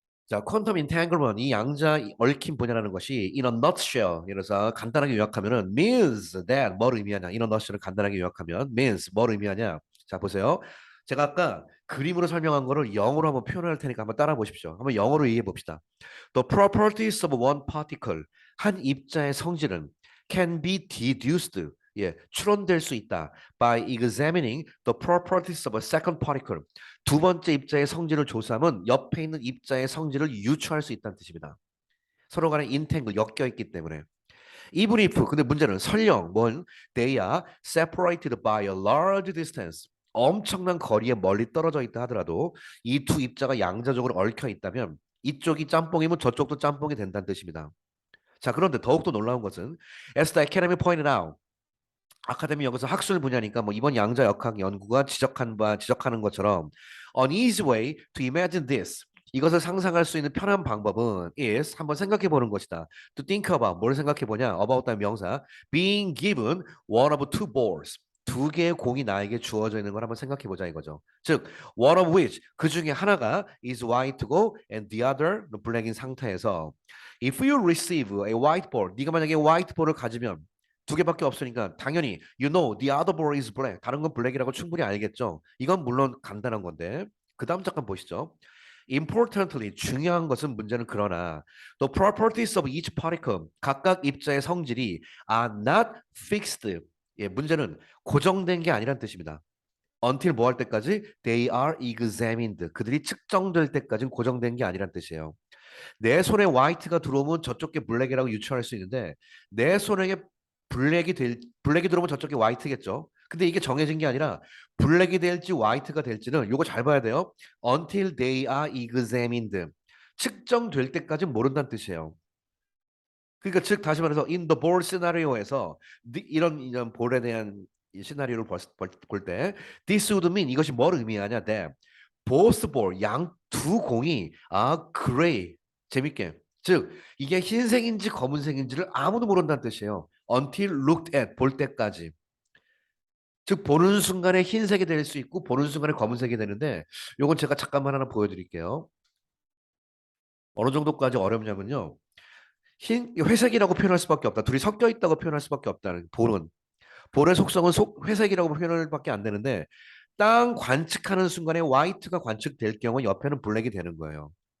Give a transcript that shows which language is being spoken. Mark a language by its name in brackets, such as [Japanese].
[Korean] 자, 퀀텀 인탱글먼 이 양자 얽힌 분야라는 것이 [English] in a nutshell [Korean] 이래서 간단하게 요약하면은 [English] means that [Korean] 뭘 의미하냐 in a nutshell을 간단하게 요약하면 means 뭘 의미하냐 자 보세요 제가 아까 그림으로 설명한 거를 영어로 한번 표현할 테니까 한번 따라 보십시오. 한번 영어로 얘기해 봅시다. [English] The properties of one particle, [Korean] 한 입자의 성질은 [English] can be deduced, [Korean] 예, 추론될 수 있다. [English] By examining the properties of a second particle. [Korean] 두 번째 입자의 성질을 조사하면 옆에 있는 입자의 성질을 유추할 수 있다는 뜻입니다. 서로 간에 인탱글 엮여 있기 때문에. [English] Even if, [Korean] 근데 문제는 설령 뭔 [English] they are separated by a large distance. [Korean] 엄청난 거리에 멀리 떨어져 있다 하더라도 이 두 입자가 양자적으로 얽혀 있다면 이쪽이 짬뽕이면 저쪽도 짬뽕이 된다는 뜻입니다. 자, 그런데 더욱더 놀라운 것은 [English] as the academy pointed out, [Korean] 아카데미 여기서 학술 분야니까 뭐 이번 양자역학 연구가 지적하는 것처럼 [English] an easy way to imagine this, [Korean] 이것을 상상할 수 있는 편한 방법은 is, 한번 생각해 보는 것이다. To think about, 뭘 생각해 보냐? About 다음 명사 [English] being given one of two balls, [Korean] 두 개의 공이 나에게 주어져 있는 걸 한번 생각해 보자 이거죠. [English] 즉 one of which, 그 중에 하나가 is white고 and the other black인 상태에서 if you receive a white ball, [Korean] 네가 만약에 [English] white ball을 가지면 [Korean] 두 개밖에 없으니까 당연히 [English] you know the other ball is black. [Korean] 다른 건 블랙이라고 충분히 알겠죠. 이건 물론 간단한 건데 그 다음 잠깐 보시죠. [English] Importantly, [Korean] 중요한 것은 문제는 그러나 [English] the properties of each particle, [Korean] 각각 입자의 성질이 [English] are not fixed. [Korean] 예, 문제는 고정된 게 아니란 뜻입니다. until 뭐 할 때까지? [English] They are examined. [Korean] 그들이 측정될 때까지는 고정된 게 아니란 뜻이에요. 내 손에 화이트가 들어오면 저쪽 게 블랙이라고 유추할 수 있는데 내 손에 블랙이 들어오면 저쪽이 화이트겠죠. 근데 이게 정해진 게 아니라 블랙이 될지 화이트가 될지는 요거 잘 봐야 돼요. [English] Until they are examined. [Korean] 측정될 때까지 모른다는 뜻이에요. 그러니까 즉 다시 말해서 in the ball 시나리오에서 이런 볼에 대한 이 시나리오를 볼 때 [English] this would mean, [Korean] 이것이 뭘 의미하냐? [English] that both ball, [Korean] 양 두 공이 gray, 재밌게, 즉 이게 흰색인지 검은색인지를 아무도 모른다는 뜻이에요. [English] until looked at, [Korean] 볼 때까지. 즉 보는 순간에 흰색이 될 수 있고 보는 순간에 검은색이 되는데 요건 제가 잠깐만 하나 보여드릴게요. 어느 정도까지 어렵냐면요. 회색이라고 표현할 수밖에 없다. 둘이 섞여 있다고 표현할 수밖에 없다는 볼은. 볼의 속성은 회색이라고 표현을 밖에 안 되는데 땅 관측하는 순간에 화이트가 관측될 경우 옆에는 블랙이 되는 거예요.